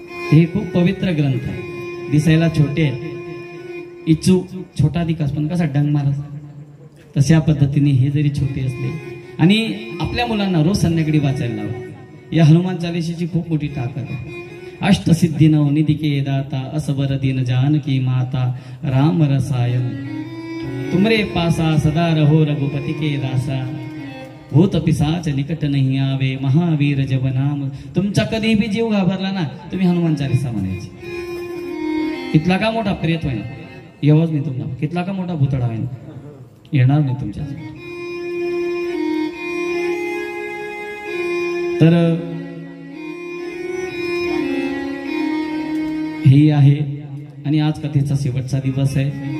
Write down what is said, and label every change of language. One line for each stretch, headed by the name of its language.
Marathi: हे खूप पवित्र ग्रंथ आहे, दिसायला छोटे इच्छू छोटा दिकास पण कसा डंग मारा तशा पद्धतीने हे जरी छोटे असले आणि आपल्या मुलांना रोज संध्याकाळी वाचायला लावा। या हनुमान चालीसेची खूप मोठी ताकद आहे।
Hindi: अष्टसिद्धि नवनिधि के दाता असबर दीन जानकी माता राम रसायन तुमरे पासा सदा रहो रघुपति के दासा भूत पिशाच निकट नहीं आवे महावीर जब नाम।
Marathi: तुमचा कधी भी जीव घाबरला ना तुम्ही हनुमान चालीसा म्हणायची, कितला का मोठा प्रेत होईना येवच नाही तुम्हाला, कितला का मोठा भुतडा होईना येणार नाही तुमच्या. तर हे आहे आणि आज कथेचा शेवटचा दिवस आहे.